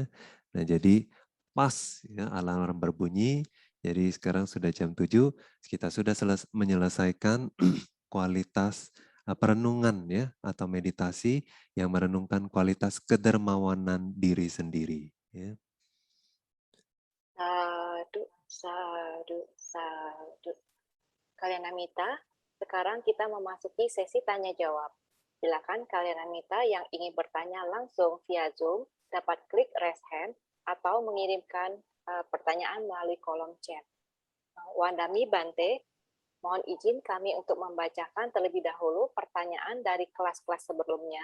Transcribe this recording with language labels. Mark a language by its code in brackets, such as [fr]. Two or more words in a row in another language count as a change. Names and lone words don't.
[id] Nah, jadi pas, ya, alarm berbunyi. Jadi sekarang sudah jam 7, kita sudah menyelesaikan kualitas perenungan, ya, atau meditasi yang merenungkan kualitas kedermawanan diri sendiri. Ya. [pi] Sadu, sadu, sadu. [id] Kalyanamita, sekarang kita memasuki sesi tanya jawab. Silakan Kalyanamita yang ingin bertanya langsung via Zoom dapat klik [en] raise hand [id] atau mengirimkan pertanyaan melalui kolom chat. [pi] Wandami Bante, [id] mohon izin kami untuk membacakan terlebih dahulu pertanyaan dari kelas-kelas sebelumnya.